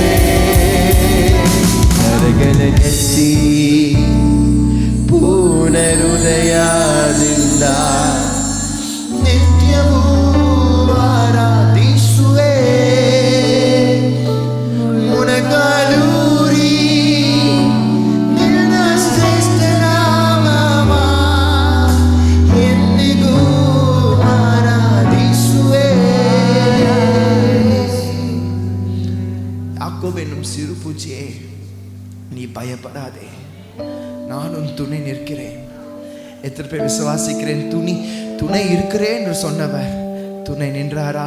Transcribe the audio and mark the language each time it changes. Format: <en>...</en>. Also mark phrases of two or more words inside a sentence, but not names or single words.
<kn>ಕರಗಳೆತ್ತಿ ಪೂರ್ಣ ಹೃದಯದಿಂದ ನಿತ್ಯವೂ ಆರಾಧಿಸುವೆ. ಮುನಗಾಲೂರಿ ನಿನ್ನ ಶ್ರೇಷ್ಠ ನಾಮವ ಎಂದಿಗೂ ಆರಾಧಿಸುವೆ.</kn> <ta>யாக்கோபு என்னும் சிறு பூச்சியே, நீ பயப்படாதே, நான் உன் துணை நிற்கிறேன். எத்தனை பேர் விசுவாசிக்கிறேன் துணை இருக்கிறேன் என்று சொன்னவர் துணை நின்றாரா?</ta>